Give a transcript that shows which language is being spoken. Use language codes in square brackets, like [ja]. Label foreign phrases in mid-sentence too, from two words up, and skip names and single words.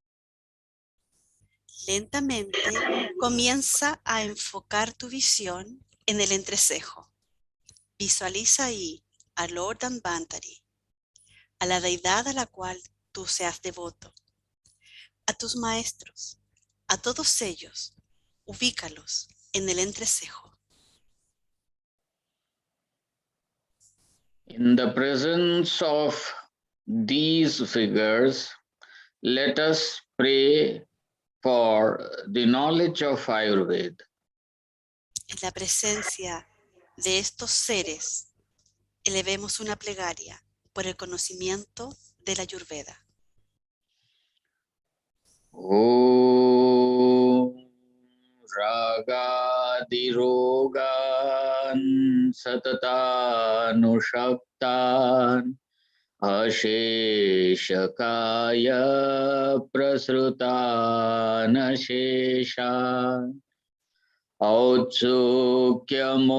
[es] Lentamente comienza a enfocar tu visión en el entrecejo. Visualiza ahí a Lord Dhanvantari, a la deidad a la cual tú seas devoto, a tus maestros, a todos ellos, ubícalos en el entrecejo. [en] In the presence of these figures, let us pray for the knowledge of Āyurveda. [es] En la presencia de estos seres, elevemos una plegaria por el conocimiento de la Āyurveda. [sa] ॐ रागादिरोगान् सततानुषक्तान् अशेषकाय प्रसृतानशेषान् औत्सुक्य